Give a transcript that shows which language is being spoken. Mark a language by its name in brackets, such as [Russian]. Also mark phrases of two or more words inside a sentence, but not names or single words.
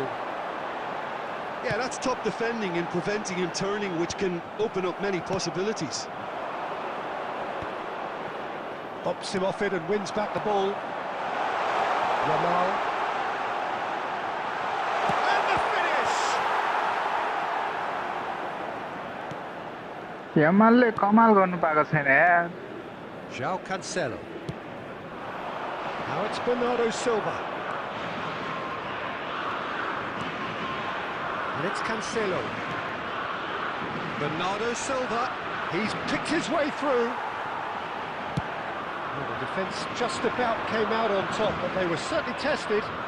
[English] Yeah, that's top defending and preventing him turning, which can open up many possibilities. Pops him off it and wins back the ball. Yamal. And the finish! [Nepali] यामालले कमाल गर्नु पाएको छैन यार. [English] João Cancelo. Now it's Bernardo Silva. And it's Cancelo. Bernardo Silva. He's picked his way through. Well, the defence just about came out on top, but they were certainly tested.